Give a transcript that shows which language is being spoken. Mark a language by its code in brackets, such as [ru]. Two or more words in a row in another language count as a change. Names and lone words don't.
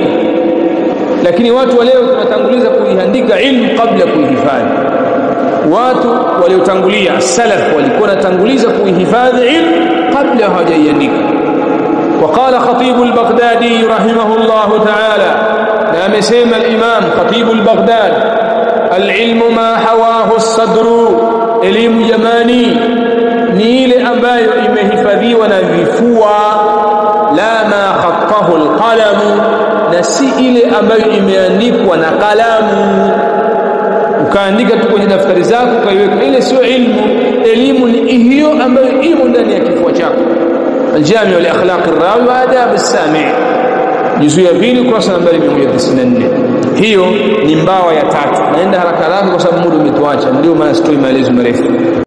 [sw] Lakini watu wa leo tunatanguliza kuiandika ilmu kabla kuihifadhi. Watu waliotangulia as-salaf walikuwa wanatanguliza kuihifadhi ilmu kabla hawajaiandika. [ar] وقال خطيب البغدادي رحمه الله تعالى، نعم سيما الإمام خطيب البغداد، العلم ما حواه الصدر، [sw] elimu jamani ni ile ambayo imehifadhiwa na vifua, [ar] لا ما خطه القلم, [sw] na si ile ambayo imeandikwa na kalamu ukaandika tu kwenye daftari zako ukaiweka. Ile sio ilmu. Elimu ni hiyo ambayo imo ndani ya kifua chako. Al-Jami' li akhlaq ar-rawi wa adab as-sami', juzu ya 2 ukurasa nambari 194. Hiyo ni mbawa ya tatu. Naenda haraka haraka kwa sababu muda umetuacha, ndio maana sitoi maelezo marefu.